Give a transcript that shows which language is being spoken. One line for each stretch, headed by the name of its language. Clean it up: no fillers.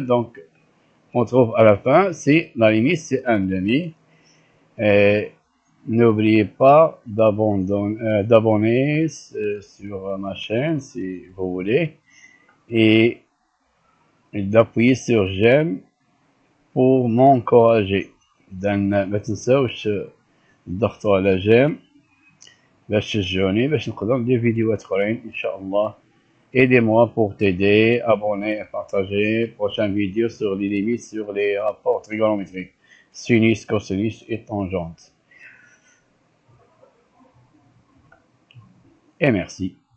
French: Donc on trouve à la fin, c'est la limite c'est 1 demi. N'oubliez pas d'abonner sur ma chaîne si vous voulez. Et d'appuyer sur j'aime pour m'encourager.
Arabic: ما تنساوش تضغطوا على جيم باش تشجعوني باش نقدر ندير فيديوهات اخرين ان شاء الله.
French: Aidez-moi pour t'aider, abonnez, partagez. Prochaine vidéo sur les limites sur les rapports trigonométriques, sinus, cosinus et tangente. Et merci.